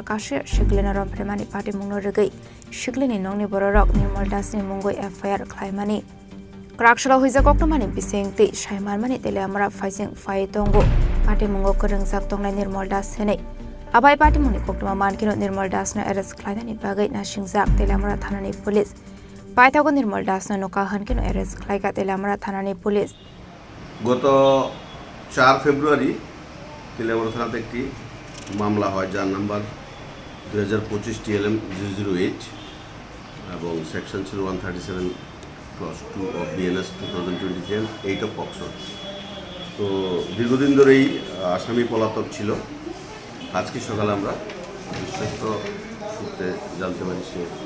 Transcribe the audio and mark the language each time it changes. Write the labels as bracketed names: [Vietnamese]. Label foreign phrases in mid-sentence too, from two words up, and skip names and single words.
[Kok Borok] kashi shiklina rompremani pati mungno regai shiklini nongni bororok nirmal dasni mungoi fir khlaimani krakshala huija koktomani bisingti shaimarmani telamra faising fai tongo pati mungo korengsak tongnai nirmal das henei abai pati mungni koktoma mankino nirmal dasna arrest khlainani bagai na singjak telamra thanani police paithago nirmal dasna noka hankino arrest khlaiga telamra thanani police [Bangla] গত 4 ফেব্রুয়ারি তেলামরা থানাতে একটি মামলা হয় যার নাম্বার 2025 TLM 008 এবং সেকশন ছিল 137 [English] clause 2 of [Bangla] BNS 2023 8 [English] of POCSO [Bangla] তো দীর্ঘদিন ধরেই আসামি পলাতক ছিল আজকে সকালে আমরা বিশ্বস্ত সূত্রে জানতে পারি সে